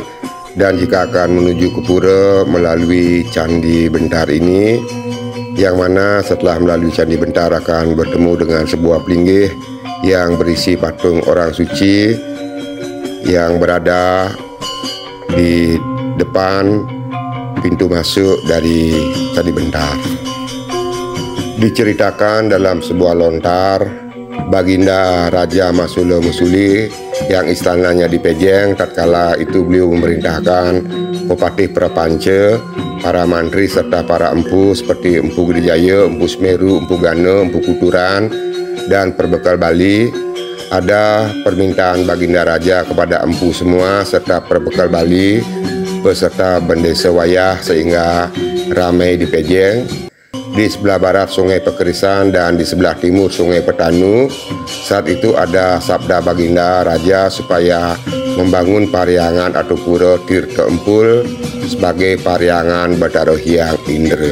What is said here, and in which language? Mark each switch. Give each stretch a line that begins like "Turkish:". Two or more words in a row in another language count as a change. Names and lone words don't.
Indonesian: Dan jika akan menuju ke pura melalui Candi Bentar ini, yang mana setelah melalui Candi Bentar akan bertemu dengan sebuah pelinggih yang berisi patung orang suci yang berada di depan pintu masuk dari Candi Bentar. Diceritakan dalam sebuah lontar, Baginda Raja Masula Musuli yang istananya di Pejeng, tatkala itu beliau memerintahkan Bupati Prapanca, para mantri serta para empu seperti Empu Gidijaya, Empu Semeru, Empu Gana, Empu Kuturan, dan Perbekal Bali. Ada permintaan Baginda Raja kepada empu semua serta Perbekal Bali beserta bendesa wayah sehingga ramai di Pejeng. Di sebelah barat Sungai Pekerisan dan di sebelah timur Sungai Petanu. Saat itu ada sabda Baginda Raja supaya membangun Pariangan atau Pura Tirta Empul sebagai Pariangan Bathara Hyang Indra.